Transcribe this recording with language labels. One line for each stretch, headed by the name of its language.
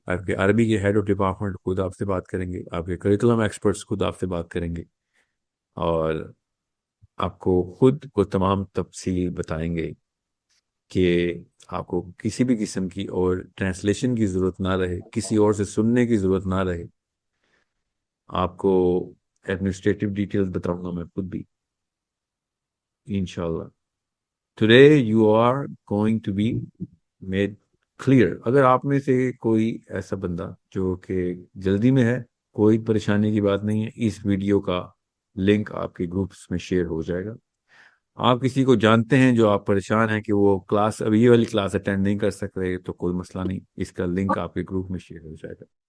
Urdu: آپ کے عربی کے ہیڈ آف ڈپارٹمنٹ خود آپ سے بات کریں گے، آپ کے کریکولم ایکسپرٹس خود آپ سے بات کریں گے، اور آپ کو خود کو تمام تفصیل بتائیں گے کہ آپ کو کسی بھی قسم کی اور ٹرانسلیشن کی ضرورت نہ رہے، کسی اور سے سننے کی ضرورت نہ رہے. آپ کو ایڈمنسٹریٹو ڈیٹیلز بتاؤں گا میں خود بھی انشاءاللہ.
English: Today you are going to be made clear.
Urdu: اگر آپ میں سے کوئی ایسا بندہ جو کہ جلدی میں ہے، کوئی پریشانی کی بات نہیں ہے، اس ویڈیو کا لنک آپ کے گروپس میں شیئر ہو جائے گا. آپ کسی کو جانتے ہیں جو آپ پریشان ہیں کہ وہ کلاس، ابھی یہ والی کلاس اٹینڈ نہیں کر سک رہے، تو کوئی مسئلہ نہیں، اس کا لنک آپ کے گروپ میں شیئر ہو جائے گا.